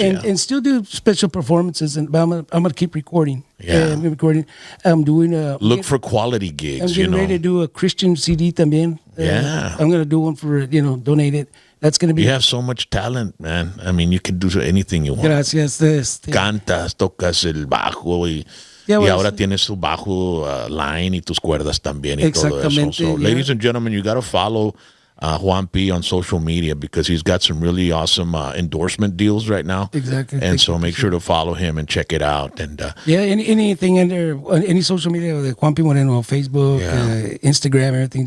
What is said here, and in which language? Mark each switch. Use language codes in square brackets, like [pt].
[en] and still do special performances. But I'm gonna keep recording. I'm recording. I'm doing look for quality gigs. I'm getting ready to do a Christian CD también. I'm gonna do one for donate it. That's gonna be. You have so much talent, man. I mean, you can do anything you want. [es] Gracias. Cantas, tocas el bajo y ahora tienes tu bajo line y tus cuerdas también y todo eso. [en] So, ladies and gentlemen, you got to follow Juan P on social media because he's got some really awesome endorsement deals right now. Exactly. And so make sure to follow him and check it out. And anything under any social media, like Juan P Moreno, Facebook, Instagram, everything.